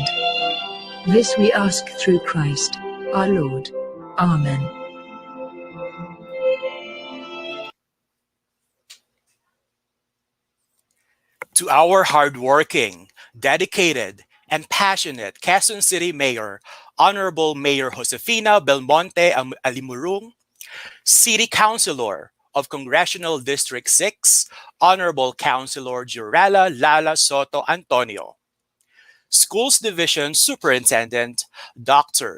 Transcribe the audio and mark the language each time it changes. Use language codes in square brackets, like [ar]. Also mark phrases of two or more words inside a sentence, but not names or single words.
[en] This we ask through Christ, our Lord. Amen. To our hardworking, dedicated, and passionate Quezon City Mayor, Honorable Mayor Josefina Belmonte Alimurung, City Councilor of Congressional District 6, Honorable Councilor Jurella Lala Soto Antonio, Schools Division Superintendent Dr.